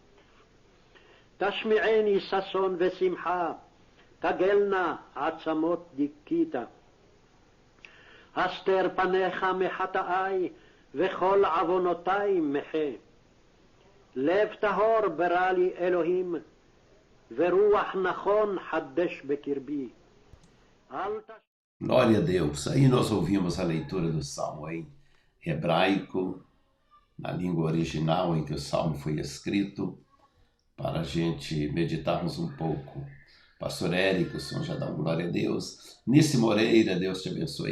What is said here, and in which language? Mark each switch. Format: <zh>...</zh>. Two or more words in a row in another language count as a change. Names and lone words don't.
<he>תשמיעני ששון ושמחה, תגלנה עצמות דיכית. הסתר פניך מחטאי, וכל עוונותי מחה. לב טהור ברא לי אלוהים, ורוח נכון חדש בקרבי.</he> <pt>Glória a Deus. Aí nós ouvimos a leitura do salmo em hebraico, na língua original em que o Salmo foi escrito, para a gente meditarmos um pouco. Pastor Érico, o senhor já dá glória a Deus. Nice Moreira, Deus te abençoe.</pt>